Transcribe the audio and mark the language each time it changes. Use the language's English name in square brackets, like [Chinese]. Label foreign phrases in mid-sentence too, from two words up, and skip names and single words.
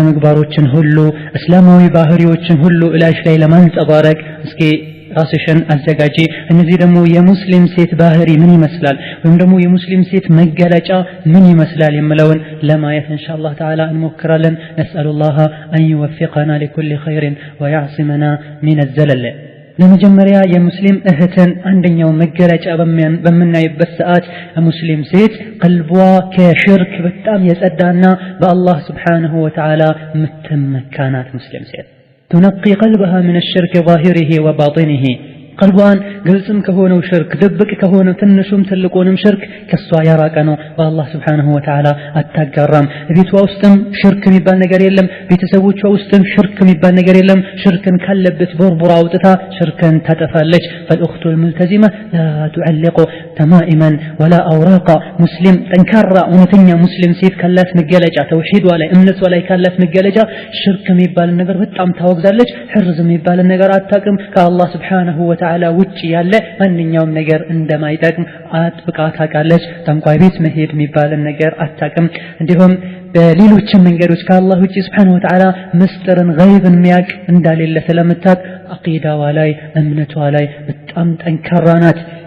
[Amharic] ምግባሮችን ሁሉ እስላማዊ ባህሪዎችን ሁሉ እላሽ ላይ ለማንጸባረቅ እስኪ ራስሽን አዘጋጂ። እነዚህ ደግሞ የሙስሊም ሴት ባህሪ ምን ይመስላል ወይም ደግሞ የሙስሊም ሴት መገለጫ ምን ይመስላል የሚለውን ለማየት [Arabic] إن شاء الله تعالى [Amharic] እንሞክራለን። [Arabic] نسأل الله أن يوفقنا لكل خير ويعصمنا من الزلل። [Amharic] ለመጀመሪያ የሙስሊም እህትን አንደኛው መገለጫ በምናይበት ሰዓት ሙስሊም ሴት ቀልቧ ከሽርክ በጣም የጸዳና በአላህ [Arabic] سبحانه وتعالى [Amharic] ምትመካናት ሙስሊም ሴት [Arabic] تنقي قلبها من الشرك ظاهره وباطنه قلبان [Amharic] ግልጽም ከሆነው ሽርክ ድብቅ ከሆነው ትንሹም ትልቁንም ሽርክ ከሷ ያራቀ ነው። በአላህ [Arabic] سبحانه وتعالى [Amharic] አታጋራም። ቤቷ ውስጥም ሽርክ የሚባል ነገር የለም። ቤተሰቦቿ ውስጥም ሽርክ የሚባል ነገር የለም። ሽርክን ካለበት ቦርቡራ አውጥታ ሽርክን ታጠፋለች። [Arabic] فالأخت الملتزمة لا تعلق تمائما ولا أوراق [Amharic] ሙስሊም ጠንካራ እውነተኛ ሙስሊም ሴት ካላት መገለጫ ተውሂድ ላይ እምነት ላይ ካላት መገለጫ ሽርክ የሚባል ነገር በጣም ታወግዛለች። ሕርዝ የሚባል ነገር አታውቅም። ከአላህ [Arabic] سبحانه وتعالى [Amharic] ውጪ ያለ ማንኛውም ነገር እንደማይጠቅም አጥብቃ ታውቃለች። ጠንቋይ ቤት መሄድ የሚባል ነገር አታውቅም። እንዲሁም በሌሎች መንገዶች ከአላህ ውጪ [Arabic] سبحانه وتعالى [Amharic] ምስጢርን ገይብን የሚያውቅ እንደሌለ ስለምታውቅ አቂዳዋ ላይ እምነቷ ላይ በጣም ጠንካራ ናት።